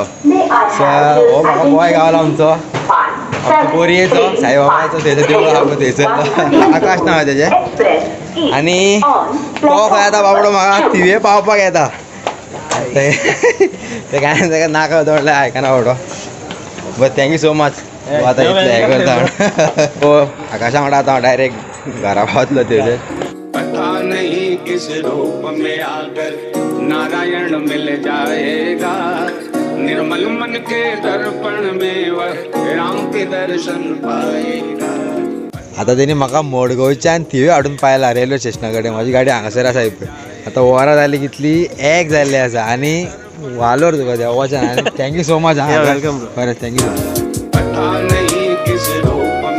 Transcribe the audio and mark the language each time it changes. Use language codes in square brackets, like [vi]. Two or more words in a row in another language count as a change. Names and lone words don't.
[kok] सो हो म्हाका बॉय गावलो आमचो बोरयेचो, साईबाबाचो थंयचो देवूळ आहा पळय थंयसर, आकाश नांव तेजें। आनी तो खंय आतां बाबडो म्हाका थिवीये पावपाक येता, ते काय ताका नाका म्हणल्यार आयकना बाबडो। [en] but thank you so much [kok] आतां इतलें हें करता। हो आकाशा वांगडा आतां डायरेक्ट घरा पावतलो थंयसर। [hi] पता नहीं किस रूप में आकर नारायण मिल जाएगा, निर्मल मन के दर्पण में वह राम के दर्शन पाएगा। [kok] आतां तेणी म्हाका मडगांवच्यान थिवी हाडून पायला रेल्वे स्टेशना कडेन। म्हाजी गाडी हांगासर आसा पळय। आतां वरां जाली कितली 1 जाल्ली आसा आनी वालोर तुका देवाच्यान। [en] thank you so much. welcome. बरें thank you so much. [hi] पता नहीं किस रूप